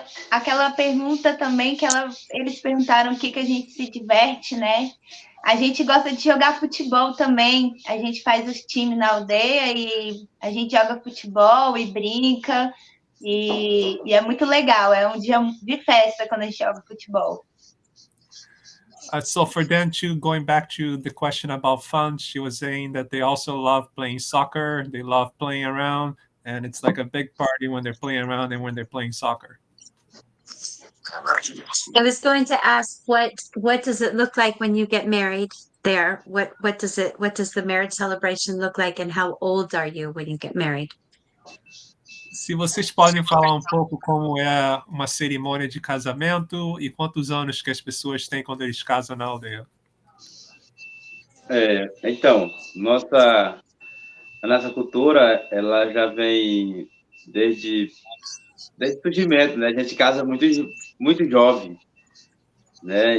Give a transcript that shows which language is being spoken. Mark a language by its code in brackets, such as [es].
[pt] Aquela pergunta também que eles perguntaram o que a gente se diverte, né? A gente gosta de jogar futebol também. A gente faz os times na aldeia e a gente joga futebol e brinca. E é muito legal. É um dia de festa quando a gente joga futebol. [en] So for them too, going back to the question about fun, she was saying that they also love playing soccer. They love playing around, and it's like a big party when they're playing around and when they're playing soccer. I was going to ask what does it look like when you get married there? What does the marriage celebration look like, and how old are you when you get married? [pt] Se vocês podem falar um pouco como é uma cerimônia de casamento e quantos anos que as pessoas têm quando eles casam na aldeia. Então, a nossa cultura, ela já vem desde o surgimento, né? A gente casa muito jovem, né?